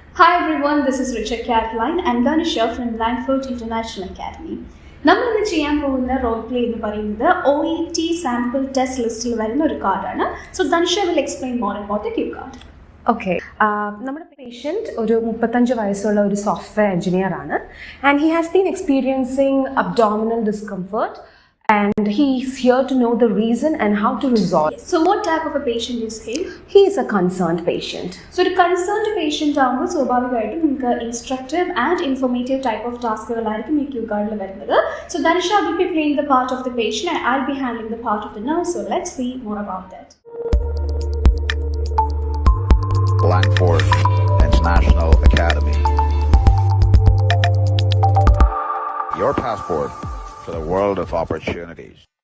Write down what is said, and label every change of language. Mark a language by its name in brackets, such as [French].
[English] Hi everyone, this is Richard Caroline and Dhanisha from LangFort International Academy. [Malayalam] നമ്മൾ ഇന്ന് ചെയ്യാൻ പോകുന്ന റോൾ പ്ലേ എന്ന് പറയുന്നത് OET സാമ്പിൾ ടെസ്റ്റ് ലിസ്റ്റിൽ വരുന്ന ഒരു കാർഡാണ്. [English] So Dhanusha will explain more about the cue card. [Malayalam] Okay, നമ്മുടെ പേഷ്യൻറ്റ് ഒരു 35 വയസ്സുള്ള ഒരു സോഫ്റ്റ്വെയർ എഞ്ചിനീയർ ആണ്. [English] And he has been experiencing abdominal discomfort. And he is here to know the reason and how to resolve. So what type of a patient is he? He is a concerned patient. So the concerned patient [Malayalam] ആകുമ്പോൾ സ്വാഭാവികമായിട്ടും നിങ്ങൾക്ക് instructive and informative type of ടാസ്കുകളായിരിക്കും ഈ Q കാർഡിൽ വരുന്നത്. So Dhanusha [English] will be playing the part of the patient and I'll be handling the part of the nurse. So let's see more about that. LangFort International Academy. Your passport to the world of opportunities.